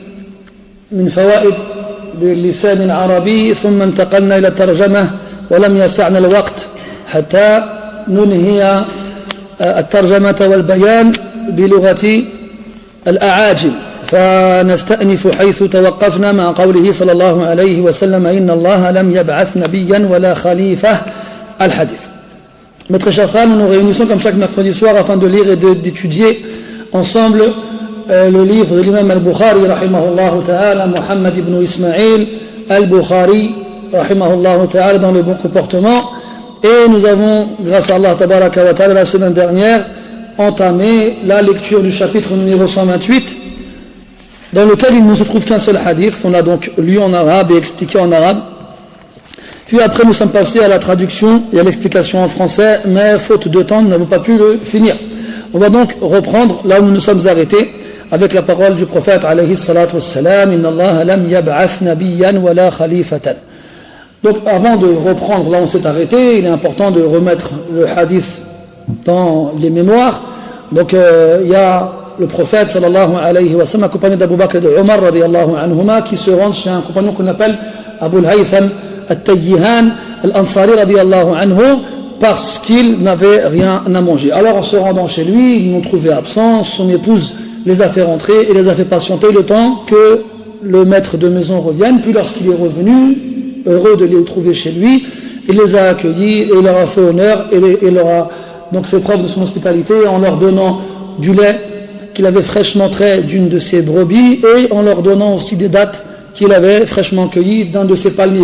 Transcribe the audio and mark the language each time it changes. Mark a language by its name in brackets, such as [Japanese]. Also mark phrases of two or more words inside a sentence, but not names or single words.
[Arabic] من فوائد باللسان العربي، ثم انتقلنا إلى الترجمة ولم يسعنا الوقت حتى ننهي الترجمة والبيان بلغة الأعاجم، فنستأنف حيث توقفنا مع قوله صلى الله عليه وسلم إن الله لم يبعث نبيا ولا خليفة الحديث. [French] Mes très chers frères, nous nous réunissons comme chaque mercredi soir afin de lire et d'étudier ensemble le livre de l'imam al-Bukhari [Arabic] رحمه الله تعالى, [French] Muhammad ibn Ismail al-Bukhari [Arabic] رحمه الله تعالى, [French] dans le bon comportement. Et nous avons, grâce à [Arabic] الله تبارك وتعالى, [French] la semaine dernière entamé la lecture du chapitre numéro 128 dans lequel il ne se trouve qu'un seul hadith. On a donc lu en arabe et expliqué en arabe. Puis après nous sommes passés à la traduction et à l'explication en français, mais faute de temps nous n'avons pas pu le finir. On va donc reprendre là où nous nous sommes arrêtés avec la parole du prophète [Arabic] عليه الصلاة والسلام, إن الله لم يبعث نبيا ولا خليفة. [French] Donc avant de reprendre là où on s'est arrêté, il est important de remettre le hadith dans les mémoires. Donc il y a le prophète [Arabic] صلى الله عليه وسلم [French] accompagné d'Abu Bakr et de Omar [Arabic] رضي الله عنهما [French] qui se rendent chez un compagnon qu'on appelle Abu al-Haytham al-Tayyihan al-Ansari [Arabic] رضي الله عنه, [French] parce qu'il n'avait rien à manger. Alors en se rendant chez lui, ils l'ont trouvé absent, son épouse les a fait rentrer et les a fait patienter le temps que le maître de maison revienne. Puis lorsqu'il est revenu, heureux de les trouver chez lui, il les a accueillis et leur a fait honneur et leur a donc fait preuve de son hospitalité en leur donnant du lait qu'il avait fraîchement trait d'une de ses brebis et en leur donnant aussi des dattes qu'il avait fraîchement cueillies d'un de ses palmiers.